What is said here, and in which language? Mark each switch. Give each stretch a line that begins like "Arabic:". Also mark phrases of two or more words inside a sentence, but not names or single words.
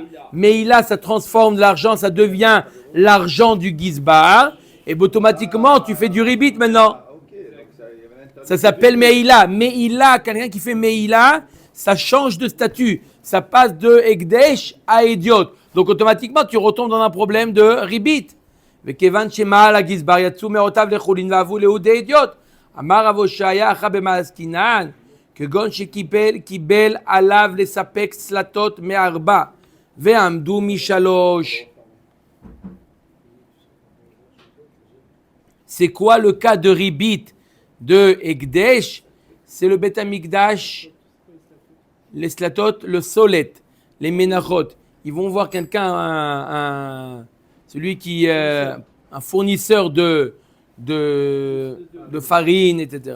French: Me'ila, ça transforme l'argent, ça devient l'argent du Gizbar, et automatiquement, tu fais du ribit maintenant. Ok, donc Ça s'appelle Me'ila. Me'ila, quelqu'un qui fait Me'ila, ça change de statut. Ça passe de Ekdesh à Ediot. Donc automatiquement, tu retombes dans un problème de ribit.
Hebrew: וכיוון שמעל הגזבר יצאו מאותיו לחולין ואהבו ליהודי אדיוט, אמר רב הושעיה אחא במעסקינן, כגון שקיבל עליו לספק סלטות מארבע, ועמדו משלוש.
French: C'est quoi le cas de Ribit de Ekdesh? C'est le
Hebrew: בית המקדש,
French: les slatot, le solet, les menachot. Ils vont voir quelqu'un, celui qui est un fournisseur de farine, etc.